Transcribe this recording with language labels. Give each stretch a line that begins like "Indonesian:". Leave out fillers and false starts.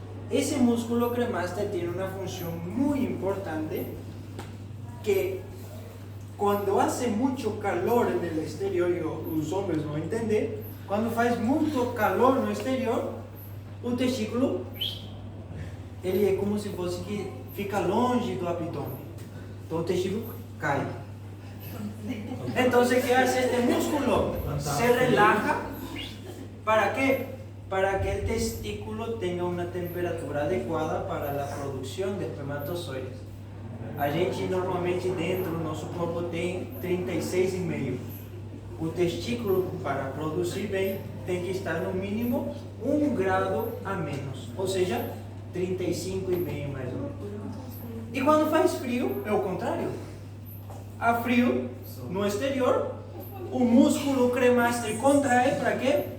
Portuguese: Esse músculo cremaster tem uma função muito importante, que quando
Spanish: hace
Portuguese: muito calor no exterior, e os homens vão entender, quando faz muito calor no exterior, o testículo, ele é como se fosse que fica longe do abdômen. Então o testículo cai.
Spanish: Então, ¿qué hace este músculo? Se relaja. ¿Para qué? Para que el testículo tenga una temperatura adecuada para la producción de espermatozoides.
Portuguese: A gente normalmente dentro do nosso corpo tem 36,5. O testículo, para produzir bem, tem que estar no mínimo 1
Spanish: grado
Portuguese: a menos, ou seja, 35,5 mais ou menos. E quando faz frio, é o contrário. Há frio no exterior, o músculo cremaster contrai para quê?